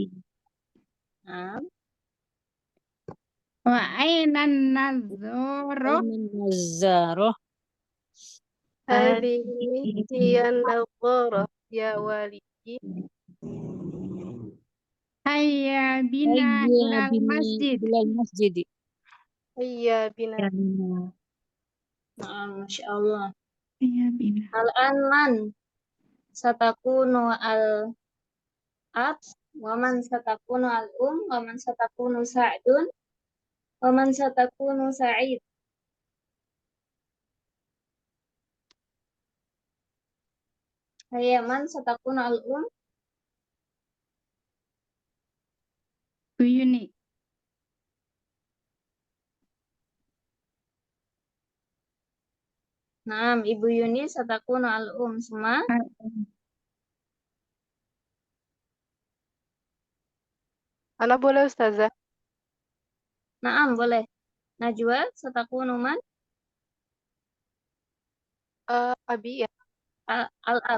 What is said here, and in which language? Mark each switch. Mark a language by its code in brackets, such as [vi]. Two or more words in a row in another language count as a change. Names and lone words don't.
[id] Nah. [ar] وأين النظارة. هذه هي النظارة يا والدي. هيا بنا إلى المسجد. هيا بنا. Nah, ما شاء الله. هيا بنا. الآن من ستكون الأب ومن ستكون الأم ومن ستكون سعد ومن ستكون سعيد. هيا من ستكون الأم, [id] Bu Yuni. [ar] Naam, Ibu Yuni ستكون الأم, semua. [id] Ana boleh Ustazah? [ar] Naam, boleh. Najwa ستكون من أبي يا. al-ab.